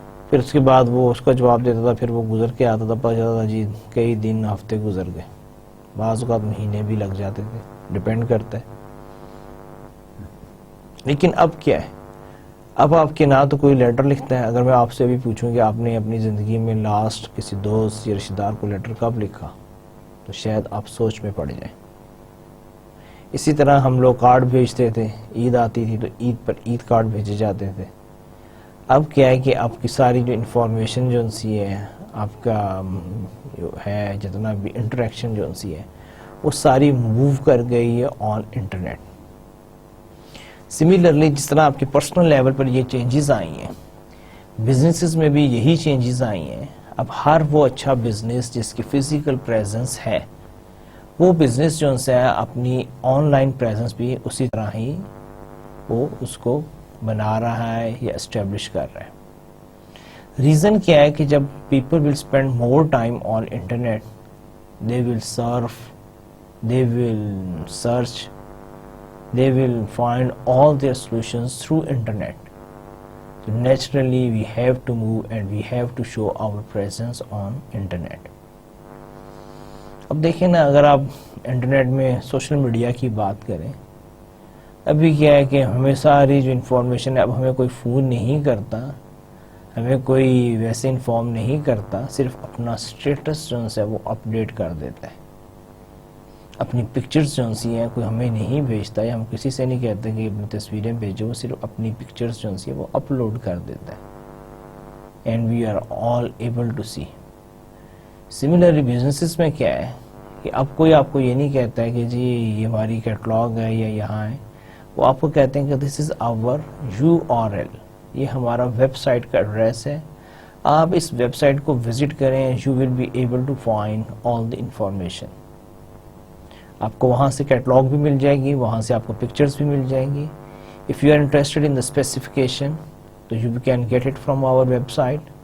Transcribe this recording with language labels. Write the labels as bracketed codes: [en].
[ur] پھر اس کے بعد وہ اس کا جواب دیتا تھا، پھر وہ گزر کے آتا تھا، پتہ چلتا تھا جی کئی دن ہفتے گزر گئے، بعض اوقات مہینے بھی لگ جاتے تھے، ڈیپینڈ کرتا ہے۔ لیکن اب کیا ہے؟ اب آپ کے نہ تو کوئی لیٹر لکھتا ہے۔ اگر میں آپ سے بھی پوچھوں کہ آپ نے اپنی زندگی میں لاسٹ کسی دوست یا رشتہ دار کو لیٹر کب لکھا تو شاید آپ سوچ میں پڑ جائیں، اسی طرح ہم لوگ کارڈ بھیجتے تھے، عید آتی تھی تو عید پر عید کارڈ بھیجے جاتے تھے. اب کیا ہے کہ آپ کی ساری جو انفارمیشن جو سی ہے، آپ کا جو ہے جتنا بھی انٹریکشن جو سی ہے وہ ساری موو کر گئی ہے آن انٹرنیٹ. سملرلی جس طرح آپ کے پرسنل لیول پر یہ چینجز آئی ہیں، بزنسز میں بھی یہی چینجز آئی ہیں. اب ہر وہ اچھا بزنس جس کی فزیکل پریزنس ہے، وہ بزنس جو ہے اپنی آن لائن پریزنس بھی اسی طرح ہی وہ اس کو بنا رہا ہے یا اسٹیبلش کر رہا ہے. ریزن کیا ہے کہ جب [en] People will spend more time on internet, they will surf, they will search, they will find all their solutions through internet. So naturally we have to move and we have to show our presence on internet. [ur] اب دیکھیں نا، اگر آپ internet میں social media کی بات کریں، ابھی کیا ہے کہ ہمیں ساری جو انفارمیشن ہے، اب ہمیں کوئی فون نہیں کرتا، ہمیں کوئی ویسے انفارم نہیں کرتا، صرف اپنا اسٹیٹس جو ہے وہ اپڈیٹ کر دیتا ہے. اپنی پکچرز جو سی ہیں کوئی ہمیں نہیں بھیجتا، یا ہم کسی سے نہیں کہتے کہ اپنی تصویریں بھیجو، وہ صرف اپنی پکچرز جو سی ہیں وہ اپلوڈ کر دیتا ہے. [en] And we are all able to see. [ur] Similarly businesses میں کیا ہے کہ اب کوئی آپ کو یہ نہیں کہتا ہے کہ جی یہ ہماری کیٹلاگ ہے یا یہاں ہے، وہ آپ کو کہتے ہیں کہ [en] this is our URL، [ur] یہ ہمارا ویب سائٹ کا ایڈریس ہے، آپ اس ویب سائٹ کو وزٹ کریں، [en] You will be able to find all the information. [ur] آپ کو وہاں سے کیٹلاگ بھی مل جائے گی، وہاں سے آپ کو پکچرز بھی مل جائیں گی. [en] If you are interested in the specification تو you can get it from our website.